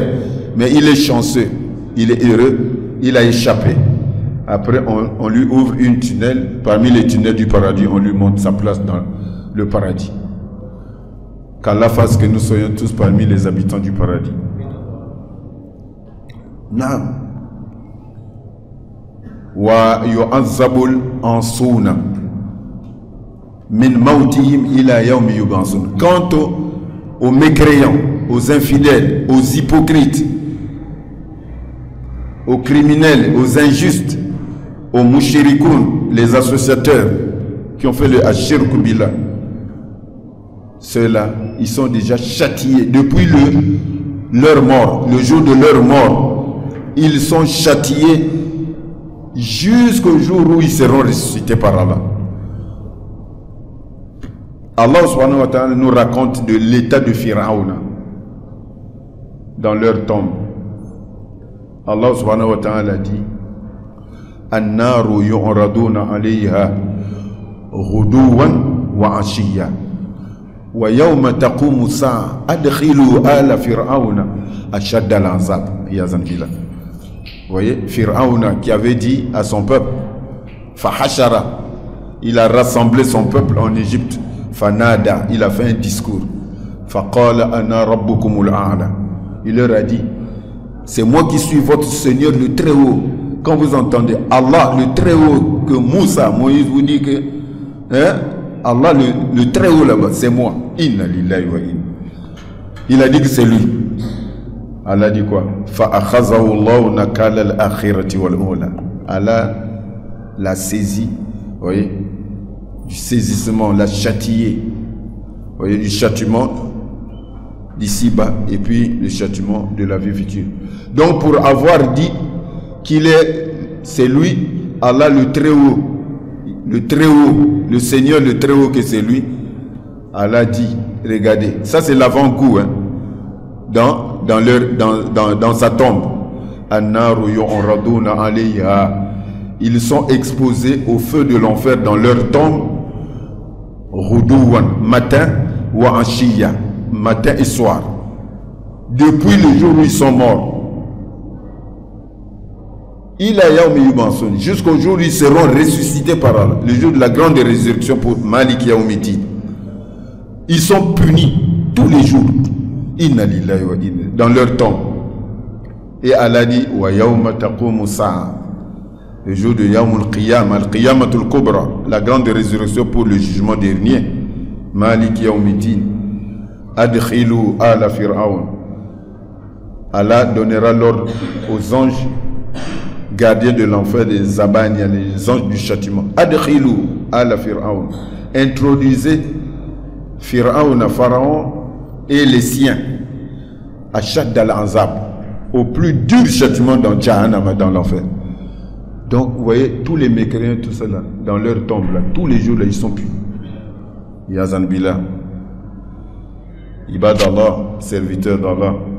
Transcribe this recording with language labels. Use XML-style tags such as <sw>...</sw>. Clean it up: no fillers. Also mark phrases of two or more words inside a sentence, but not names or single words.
<fr>Mais il est chanceux, il est heureux, il a échappé. Après, on lui ouvre une tunnel parmi les tunnels du paradis, on lui montre sa place dans le paradis. Qu'Allah fasse que nous soyons tous parmi les habitants du paradis.</fr> <ar>Naam. ويعذب أنسنا من موتهم إلى يوم يبعثون.</ar> <fr>Quant aux mécréants, aux infidèles, aux hypocrites, aux criminels, aux injustes, aux mouchirikoun, les associateurs qui ont fait le</fr> <ar>الشرك بالله,</ar> <fr>ceux-là, ils sont déjà châtiés depuis leur mort, le jour de leur mort. Ils sont châtiés jusqu'au jour où ils seront ressuscités par Allah. Allah</fr> <ar>سبحانه وتعالى</ar> <fr>nous raconte de l'état de Pharaon dans leur tombe.</fr> <ar>الله سبحانه وتعالى dit النار يعرضون عليها غدوا وعشيا ويوم تقوم الساعة أدخلوا آل فرعون أشد العذاب. يزن بالله.</ar> <fr>Vous voyez, Pharaon qui avait dit à son peuple, Fahashara, il a rassemblé son peuple en Égypte. Fanada, il a fait un discours.</fr> <ar>فقال أنا ربكم الأعلى.</ar> <fr>Il leur a dit, c'est moi qui suis votre Seigneur le très haut. Quand vous entendez Allah le très haut, que Moussa, Moïse vous dit que Allah le très haut là-bas, c'est moi.</fr> <ar>إنا لله وإنا.</ar> <fr>Il a dit que c'est lui. Allah dit quoi?</fr> <ar>فأخذه الله نكال الآخرة والأولى.</ar> <fr>Allah l'a saisi, vous voyez, du saisissement, l'a châtié, vous voyez, du châtiment d'ici-bas et puis le châtiment de la vie future. Donc pour avoir dit qu'il c'est lui, Allah le très haut, le Seigneur le très haut que c'est lui, Allah dit, regardez, ça c'est l'avant-goût, hein, dans sa tombe.</fr> <ar>النار يعرضون عليها.</ar> <fr>Ils sont exposés au feu de l'enfer dans leur tombe. Ghudouwan, matin,</fr> <ar>وعشيا,</ar> <fr>matin et soir. Depuis le jour où ils sont morts.</fr> <ar>إلى يوم يبعثون,</ar> <fr>jusqu'au jour où ils seront ressuscités par Allah, le jour de la grande résurrection pour</fr> <ar>مالك يوم الدين.</ar> <fr>Ils sont punis tous les jours.</fr> <ar>إنا لله وإنا,</ar> <fr>dans leur tombe. Et Allah dit</fr> <ar>ويوم تقوم ساعة,</ar> <fr>le jour de</fr> <ar>يوم القيام، القيامة الكبرى,</ar> <fr>la grande résurrection pour le jugement dernier.</fr> <ar>مالك يوم الدين، أدخلوا آل فرعون.</ar> <fr>Allah donnera l'ordre aux anges gardiens de l'enfer, des Zabaniya, les anges du châtiment.</fr> <ar>أدخلوا آل فرعون.</ar> <fr>Introduisez Fir'aun, Pharaon et les siens à</fr> <ar>أشد العذاب,</ar> <fr>au plus dur châtiment dans Jahannam, dans l'enfer. Donc vous voyez, tous les mécréants, tout cela, dans leur tombe là, tous les jours là, ils sont punis.</fr> <ar>يزن بالله، عباد الله,</ar> <fr>serviteur d'Allah.</fr>